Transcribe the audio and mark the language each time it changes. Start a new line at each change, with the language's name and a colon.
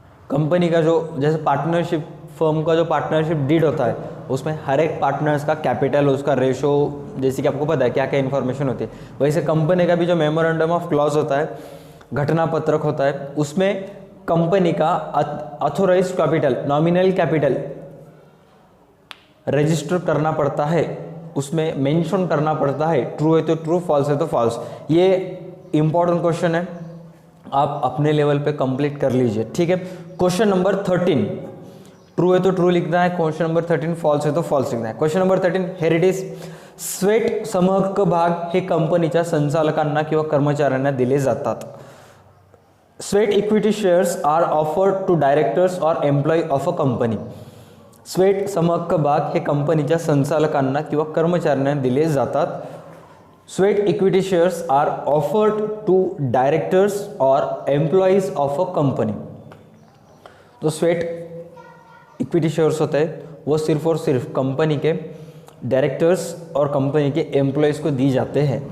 Hindi: Company का जो जैसे पार्टनरशिप फर्म का जो पार्टनरशिप डीड होता है उसमें हर एक पार्टनर्स का कैपिटल, उसका रेशो, जैसे कि आपको पता है क्या क्या इन्फॉर्मेशन होती है, वैसे कंपनी का भी जो मेमोरेंडम ऑफ क्लॉज होता है, घटना पत्रक होता है, उसमें कंपनी का authorised capital, nominal capital register करना पड़ता है, उसमें मेंशन करना पड़ता है. ट्रू है तो ट्रू, फॉल्स है तो फॉल्स. ये इंपॉर्टेंट क्वेश्चन है, आप अपने लेवल पे कंप्लीट कर लीजिए. ठीक है, क्वेश्चन नंबर 13 ट्रू है तो ट्रू लिखना है, क्वेश्चन नंबर 13 फॉल्स है तो फॉल्स लिखना है.
English: Question number 13 here it is.
Marathi: Sweat समहक्क भाग हे कंपनीच्या संचालकांना किंवा कर्मचाऱ्यांना दिले जातात.
English: Sweat equity shares are offered to directors और employee of a company.
Marathi: Sweat समहक्क भाग हे कंपनीच्या संचालकांना किंवा कर्मचाऱ्यांना दिले जातात.
English: Sweat equity shares are offered to directors और employees of a company.
Hindi: तो स्वेट इक्विटी शेयर्स होते हैं वो सिर्फ और सिर्फ कंपनी के डायरेक्टर्स और कंपनी के एम्प्लॉइज को दी जाते हैं.